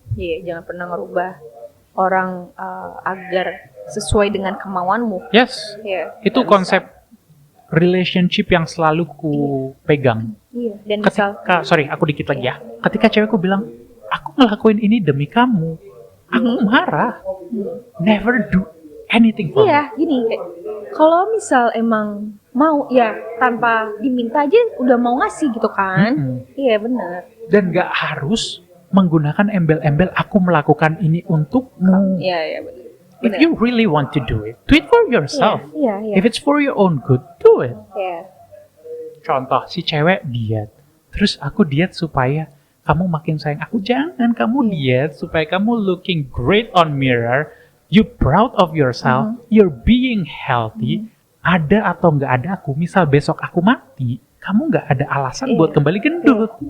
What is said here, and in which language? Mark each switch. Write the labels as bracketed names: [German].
[Indonesian] Iya, jangan pernah ngerubah orang agar sesuai dengan kemauanmu. Yes, itu konsep bisa. Relationship yang selalu ku pegang. Iya. Dan aku dikit lagi ya. Ketika cewekku bilang, aku ngelakuin ini demi kamu, aku marah. [English] Never do anything for me. [Indonesian] Iya, gini. Kalau misal emang mau, ya tanpa diminta aja udah mau ngasih gitu kan? Iya benar. Dan nggak harus menggunakan embel-embel aku melakukan ini untukmu. Iya benar. [English] If you really want to do it for yourself. [Indonesian] Iya. [English] If it's for your own good, do it. [Indonesian] Iya. Contoh, si cewek diet. Terus aku diet supaya kamu makin sayang aku. Jangan kamu diet supaya kamu [English] looking great on mirror. You proud of yourself. You're being healthy. [Indonesian] Ada atau nggak ada aku. Misal besok aku mati, kamu nggak ada alasan buat kembali gendut.